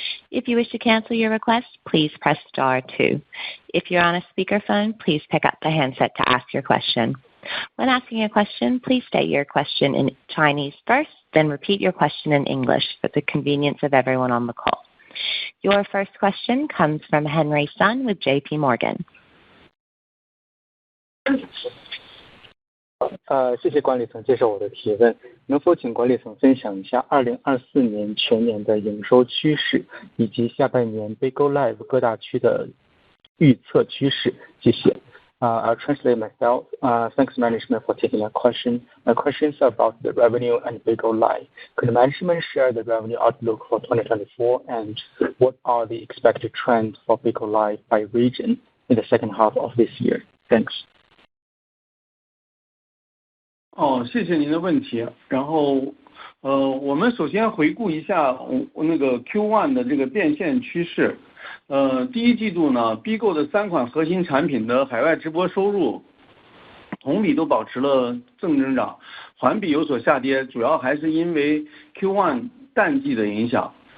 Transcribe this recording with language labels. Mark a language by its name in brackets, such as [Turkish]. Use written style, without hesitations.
[English] If you wish to cancel your request, please press star two. If you're on a speakerphone, please pick up the handset to ask your question. When asking a question, please state your question in Chinese first, then repeat your question in English for the convenience of everyone on the call. Your first question comes from Henry Sun with JP Morgan. [Chinese] 谢谢管理层接受我的提问，能否请管理层分享一下2024年全年的营收趋势，以及下半年 BIGO Live 各大区的预测趋势？谢谢。 [English] I'll translate myself. Thanks management for taking my question. My question is about the revenue and BIGO Live. Could management share the revenue outlook for 2024 and what are the expected trends for BIGO Live by region in the second half of this year? Thanks. [Chinese] 谢谢您的问题。然后，我们首先回顾一下那个 Q1 的这个变现趋势。第一季度呢 ，BIGO 的3款核心产品的海外直播收入同比都保持了正增长，环比有所下跌，主要还是因为 Q1 淡季的影响。